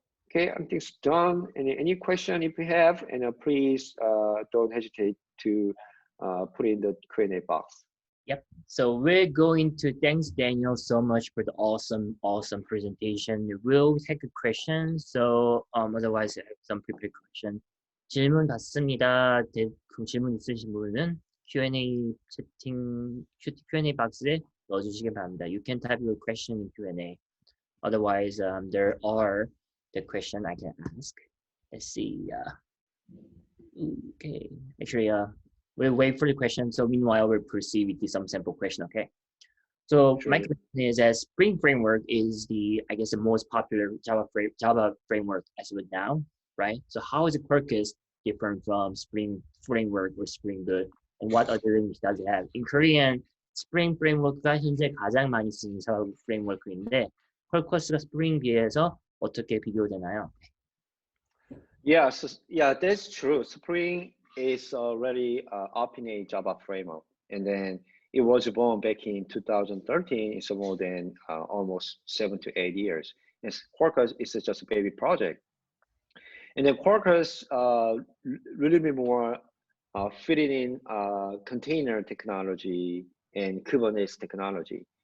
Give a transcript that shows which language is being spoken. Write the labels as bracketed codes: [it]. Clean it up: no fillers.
[en] Okay, I think it's done. Any question if you have, and please don't hesitate to put in the Q&A box. Yep. So we're going to thanks Daniel so much for the awesome presentation. We'll take a question. So otherwise I have some prepared question. [ko] 질문 받습니다. 질문 있으신 분은 Q&A Q&A 박스에 넣어주시기 바랍니다. [en] You can type your question in Q&A. Otherwise, there are the question I can ask. Let's see. Okay. Actually, we'll wait for the question. So meanwhile, we'll proceed with some sample question. Okay. So Sure. my question is that Spring Framework is the most popular Java framework as of now, right? So how is Quarkus different from Spring Framework or Spring Boot, and what other language does it have? In Korean, [ko] Spring Framework가 현재 가장 많이 쓰는 Java framework인데, Quarkus가 Spring 비해서 어떻게 비교되나요? [en] Yeah, yeah, that's true. Spring is already opinate Java framework, and then it was born back in 2013. It's more than almost 7 to 8 years. And Quarkus is just a baby project, and then Quarkus really bit more fitting in container technology and Kubernetes technology.